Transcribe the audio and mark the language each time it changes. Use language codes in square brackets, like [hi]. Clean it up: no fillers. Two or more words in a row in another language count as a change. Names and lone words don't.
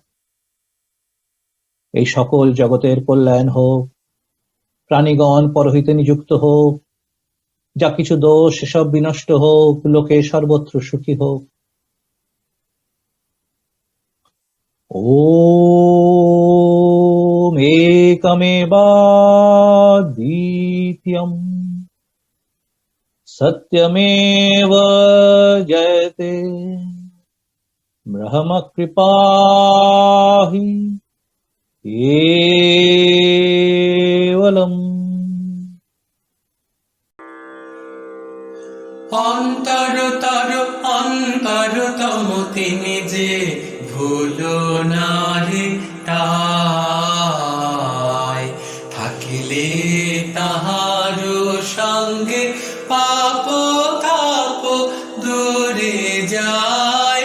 [bn] এই সকল জগতের কল্যাণ হোক, প্রাণীগণ পরহিতে নিযুক্ত হোক, যা কিছু দোষ সব বিনষ্ট হোক, লোকে সর্বত্র সুখী হোক। [sa] ওম একমেবাদ্বিতীয়ম সত্যমেব জয়তে, ब्रह्मकृपाहि केवलम्। [bn] অন্তরতর অন্তরতম তিনি যে ভুলো না রে তাই থাকিলে তাহার সঙ্গে পাপ তাপ দূরে যায়।